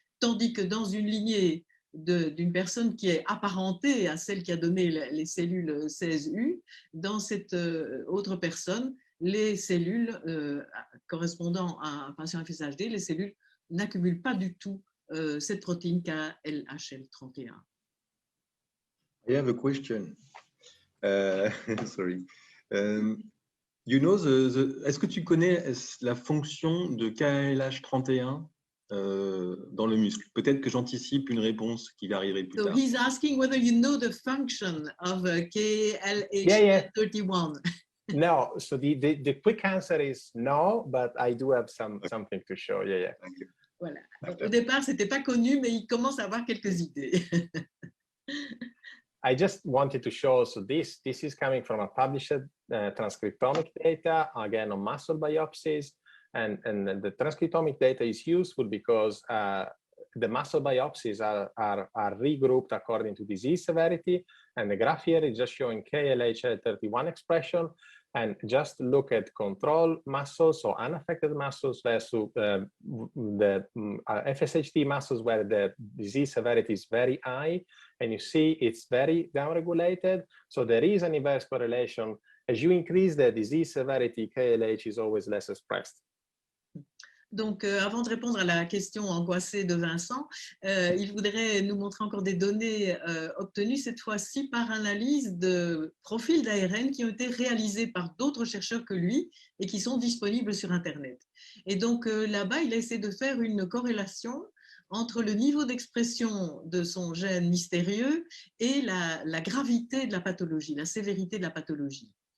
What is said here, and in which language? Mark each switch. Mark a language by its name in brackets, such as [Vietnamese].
[French] Tandis que dans une lignée d'une personne qui est apparentée à celle qui a donné les cellules 16U, dans cette autre personne, les cellules correspondant à un patient FSHD, les cellules n'accumulent pas du tout cette protéine KLHL31. [English] I have a question. Sorry. You know [French] est-ce que tu connais la fonction de KLH31 dans le muscle? Peut-être que j'anticipe une réponse qui va arriver plus tard. [English] So he's asking whether you know the function of KLH31. No, so the quick answer is no, but I do have something to show. Yeah. Thank you. [French] Voilà. Au départ, c'était pas connu, mais il commence à avoir quelques idées. [English] I just wanted to show, so this is coming from a published transcriptomic data, again on muscle biopsies, and the transcriptomic data is useful because the muscle biopsies are regrouped according to disease severity, and the graph here is just showing KLH31 expression, and just look at control muscles, so unaffected muscles versus the FSHD muscles where the disease severity is very high, and you see it's very downregulated. So there is an inverse correlation. As you increase the disease severity, KLH is always less expressed. [French] Donc, avant de répondre à la question angoissée de Vincent, il voudrait nous montrer encore des données obtenues, cette fois-ci par analyse de profils d'ARN qui ont été réalisés par d'autres chercheurs que lui et qui sont disponibles sur Internet. Et donc, là-bas, il a essayé de faire une corrélation entre le niveau d'expression de son gène mystérieux et la gravité de la pathologie, la sévérité de la pathologie.